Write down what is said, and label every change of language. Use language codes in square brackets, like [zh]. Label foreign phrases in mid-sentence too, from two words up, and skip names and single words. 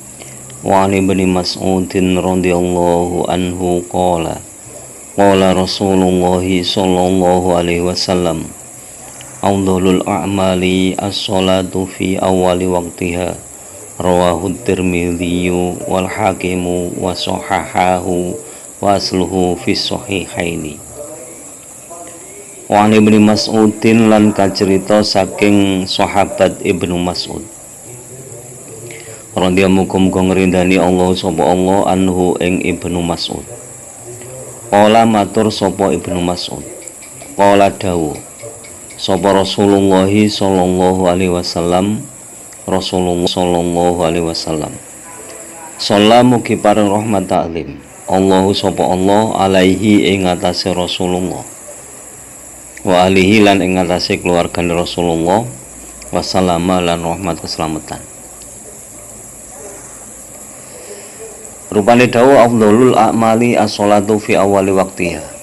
[ar] وعن ابن مسعود رضي الله عنه قال رسول الله صلى الله عليه وسلم أفضل الأعمال الصلاة في أول وقتها رواه الترمذي والحاكم وصححه وأصله في الصحيحين. وعن ابن مسعود [jv] lan kacerita saking sahabat Ibnu Mas'ud radhiyallahu ngrindani Allah sapa Allah anhu ing Ibnu Mas'ud. Qala matur sapa Ibnu Mas'ud, qala dawuh sapa Rasulullah [ar] صلى الله عليه وسلم, [jv] Rasulullah [ar] صلى الله عليه وسلم, [jv] sallamu kipareng rahmat ta'lim Allahu sapa Allah alaihi ing atase Rasulullah [ar] وآله [jv] lan ing atase keluarga Rasulullah wasallama lan rahmat keselamatan. Rupane dawuh [ar] أفضل الأعمال الصلاة في أول وقتها.